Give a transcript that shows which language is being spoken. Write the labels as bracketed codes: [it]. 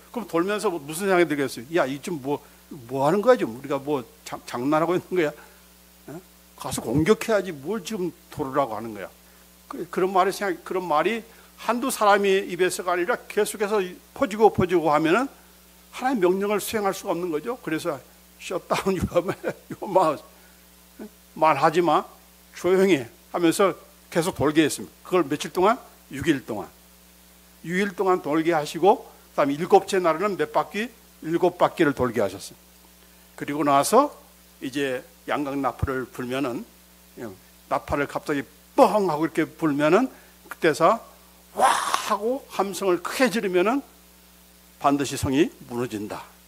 [ko] 그럼 돌면서 무슨 생각이 들겠어요? 야, 이 좀 뭐 하는 거야 지금? 우리가 뭐 장난하고 있는 거야? 가서 공격해야지 뭘 지금 돌으라고 하는 거야? 그런 말이 한두 사람이 입에서가 아니라 계속해서 퍼지고 하면은 하나님의 명령을 수행할 수가 없는 거죠. 그래서 [en] shut down your mouth. [ko] 말하지 마. 조용히 하면서 계속 돌게 했습니다. 그걸 며칠 동안? 6일 동안. 6일 동안 돌게 하시고 그다음에 일곱째 날에는 몇 바퀴? 7바퀴를 돌게 하셨어요. 그리고 나서 이제 양각 나팔을 불면은 나팔을 갑자기 뻥 하고 이렇게 불면은 그때서 와 하고 함성을 크게 지르면은 반드시 성이 무너진다.